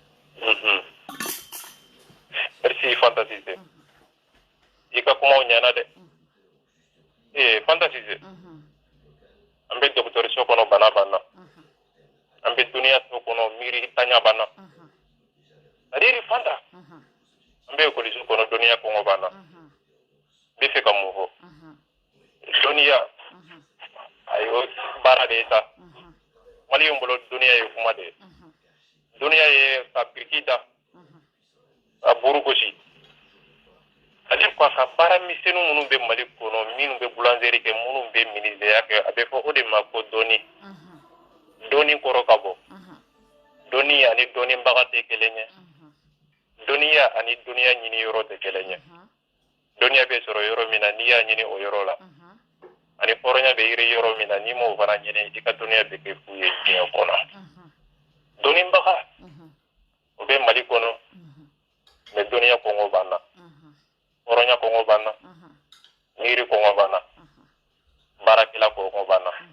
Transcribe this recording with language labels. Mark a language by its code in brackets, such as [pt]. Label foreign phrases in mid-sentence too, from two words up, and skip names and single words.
[bm] Merci Fanta Cissé i ka kumaw ɲɛna dɛ Fanta Cissé an bɛ dɔgɔtɔrɔso kɔnɔ bana banna an bɛ duniya so kɔnɔ miiri taɲa banna c'est-à-dire Fanta an bɛ ekɔliso kɔnɔ dɔnniya kɔngɔ banna n bɛ fɛ ka mun fɔ dɔnniya a ye baara de ye sa maliyɛnw bolo dɔnniya ye kuma de ye dɔnniya ye ka biriki da a buru gosi [fr] c'est-à-dire quoi [bm] ka baara misɛnnin minnu bɛ Mali kɔnɔ minnu bɛ boulangerie kɛ minnu bɛ menuisier kɛ a bɛ fɔ o de ma ko dɔnni doni koro ka bɔ doni ani dɔnnibaga tɛ kelen ye dɔnniya ani duniya ɲini yɔrɔ tɛ kelen ye dɔnniya bɛ sɔrɔ yɔrɔ min na n'i y'a ɲini o yɔrɔ la ani hɔrɔnya bɛ yiri yɔrɔ min na n'i m'o fana ɲini i ka dɔnniya bɛ kɛ fu ye diɲɛ kɔnɔ dɔnnibaga o bɛ Mali kɔnɔ mais dɔnniya kɔngɔ b'an na hɔrɔnya kɔngɔ b'an na miiri kɔngɔ b'an na baarakɛla kɔngɔ b'an na